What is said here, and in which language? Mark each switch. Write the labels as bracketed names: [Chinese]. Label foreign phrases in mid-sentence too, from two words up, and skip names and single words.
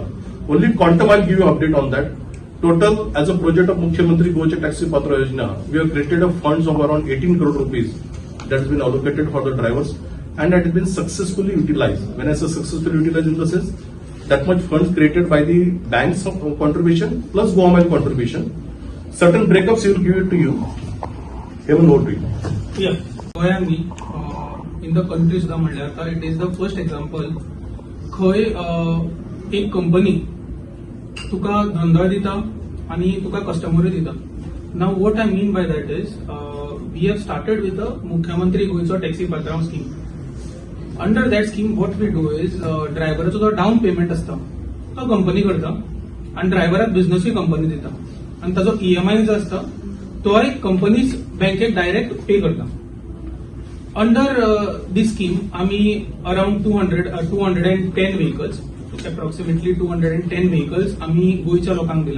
[English] Only quantum I'll give you update on that. Total, as a project of Mukhyamantri Gocha Taxi Patra Yojana, we have created a funds of around 18 crore rupees that has been allocated for the drivers and that has been successfully utilized. When I say successfully utilized in the sense, that much funds created by the bank's contribution plus Goa Mile contribution. Certain breakups he will give it to you. Even over to you. Yeah, Goa me in the country [Konkani] सुद्धा म्हणल्यार आता [English] it is the first example. [Konkani] खंय एक कंपनी तुका धंदा दिता आणि तुका कस्टमर दिता. [English] Now what I mean by that is we have started with the Mukhyamantri Gocha Taxi Patra scheme. Under that scheme what we do is [Konkani] ड्रायव्हराचो जो डाऊन पेमेंट असता तो कंपनी करता आणि ड्रायव्हराक बिझनेसची कंपनी दिता आणि ताजो EMI जो असता तो एक कंपनी बँकेक [English] direct pay [Konkani] करता. [English] under this scheme [Konkani] आम्ही [English] around 210 vehicles approximately 210 vehicles [Konkani] आम्ही गोयच्या लोकांक दिला.